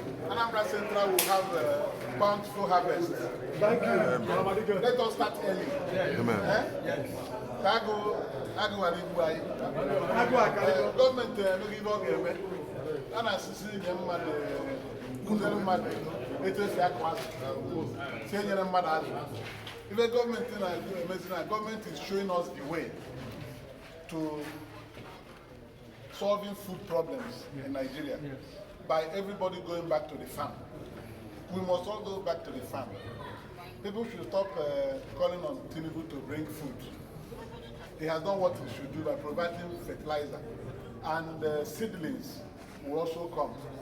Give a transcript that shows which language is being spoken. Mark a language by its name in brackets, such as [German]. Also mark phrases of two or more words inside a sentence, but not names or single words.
[English] Anambra Central will have a bountiful harvest. Thank you. Amen. Let us start early. Amen. Eh? Yes. [Igbo] Ka agụ, agụ ghara igbu anyị. Agụ akara. Eh, gọọmenti emeghị ibe ọ ga-eme. A na-asịsị nye mmadụ, kụziere mmadụ etu esi akụ azụ. Si enyere mmadụ azụ. Ibe gọọmenti na-emezi na, gọọmenti [English] is showing us the way. to solving food problems Yes. in Nigeria Yes. by everybody going back to the farm. We must all go back to the farm. People should stop, uh, calling on Tinubu to bring food. He has done what he should do by providing fertilizer, and, uh, seedlings will also come.